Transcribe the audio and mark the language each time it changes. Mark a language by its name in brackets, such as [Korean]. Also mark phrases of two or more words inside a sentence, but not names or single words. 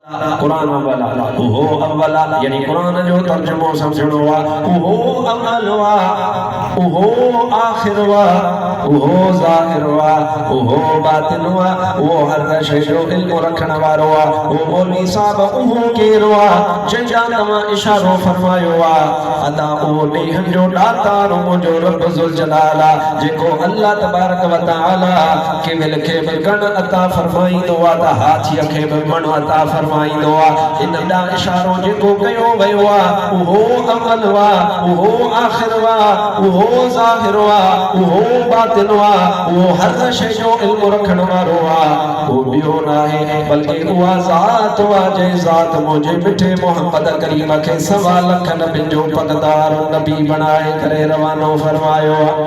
[Sindhi] कुरान अव्वला ओहो अव्वला यानी कुरान जो तर्जुमो समझणो वा ओहो अव्वल वा ओहो आखिर वा ओहो ज़ाहिर वा ओहो बातिन वा वो हर शइ जो इल्म रखण वारो वा वो मौलवी साहब ओहो केर वा जंहिंजा तव्हां इशारो फरमायो वा अदा ओ ॾींहं जो ॾातार मुंहिंजो रब [Arabic] ذو الجلال [Sindhi] जेको [Arabic] الله تبارك وتعالى [Sindhi] केवल खे बि गण अता फरमाईंदो आहे त हाथीअ खे बि मण अता फरमाईंदो आहे इन ॾा इशारो जेको कयो वियो आहे उहो अव्वल वा उहो आखिर वा उहो ज़ाहिर वा उहो बातिन वा उहो हर शइ जो इल्म रखण वारो आहे उहो ॿियो न आहे बल्कि उहा ज़ात वा जंहिं ज़ात मुंहिंजे मिठे मोहम्मद करीम खे 1.25 लख नबियुनि जो पगदार नबी बणाए करे रवानो फरमायो